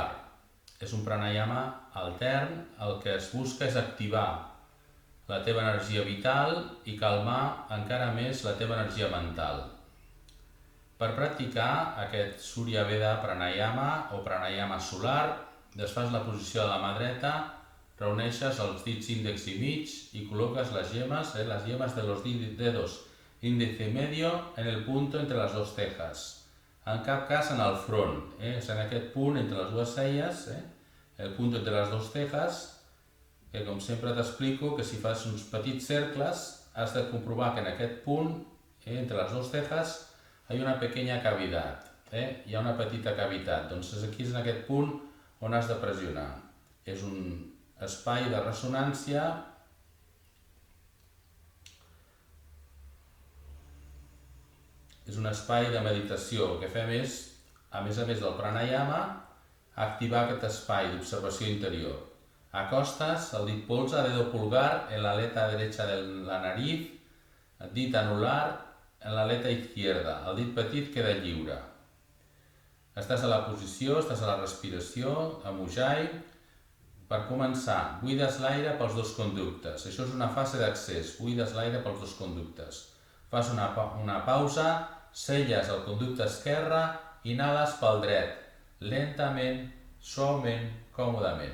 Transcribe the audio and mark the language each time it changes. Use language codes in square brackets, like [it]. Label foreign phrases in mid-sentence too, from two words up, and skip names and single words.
[ca] És un pranayama altern, el que es busca és activar la teva energia vital i calmar encara més la teva energia mental. Per practicar aquest Surya Veda Pranayama o pranayama solar, desfas la posició de la mà dreta, reuneixes els dits índex i mig i col·loques les [es] yemas de los dedos índice y medio en el punto entre las dos cejas. [ca] En cap cas en el front, és en aquest punt entre les dues celles, el punt entre les dues cejas, que com sempre t'explico que si fas uns petits cercles has de comprovar que en aquest punt, entre les dues cejas, hi ha una [es] pequeña cavidad, [ca] hi ha una petita cavitat, doncs aquí és en aquest punt on has de pressionar. És un espai de ressonància és un espai de meditació. El que fem és, a més del pranayama, activar aquest espai d'observació interior. Acostes el dit polze, [es] dedo pulgar, en la aleta derecha de la nariz, [ca] dit anular [es] en la aleta izquierda. [ca] El dit petit queda lliure. Estàs a la posició, estàs a la respiració, amb Ujjayi. Per començar, buides l'aire pels dos conductes. Això és una fase d'accés, buides l'aire pels dos conductes. Fas una pausa, selles el conducte esquerre, inhales pel dret, lentament, suaument, còmodament.